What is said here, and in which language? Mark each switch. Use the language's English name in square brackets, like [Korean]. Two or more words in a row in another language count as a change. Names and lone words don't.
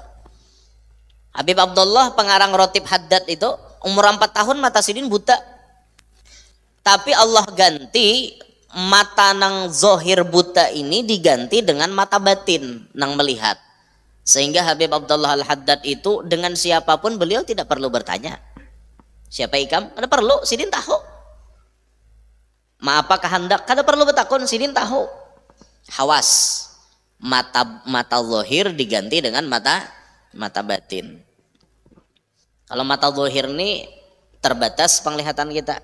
[Banjar] Habib Abdullah pengarang Rotib Haddad itu umur 4 tahun mata sidin buta. Tapi Allah ganti mata nang zohir buta ini diganti dengan mata batin nang melihat. Sehingga Habib Abdullah Al-Haddad itu dengan siapapun beliau tidak perlu bertanya. Siapa ikam? Kada perlu, sidin tahu. Ma apa kehendak? Kada perlu bertakun, sidin tahu. Hawas. Mata zahir diganti dengan mata batin. Kalau mata zahir ini terbatas penglihatan kita.